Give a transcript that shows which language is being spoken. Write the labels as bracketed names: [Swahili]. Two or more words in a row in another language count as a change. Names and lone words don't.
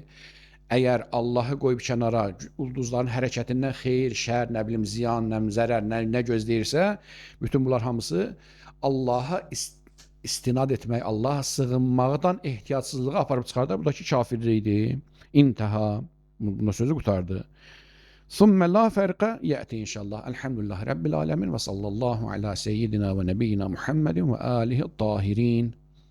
[Azerbaijani] Əgər Allahı qoyub kənara, ulduzların hərəkətindən xeyir, şər, nə bilim, ziyan, zərər, nə gözləyirsə, bütün bunlar hamısı Allaha istinad etmək, Allaha sığınmaqdan ehtiyatsızlığa aparıb çıxardar. Bu da ki, kafirlikdir. İntaha. Buna sözü qutardı. [Arabic] ثم لا فرق يأتي إن شاء الله. الحمد لله رب العالمين وصلى الله على سيدنا ونبينا محمد وآله الطاهرين.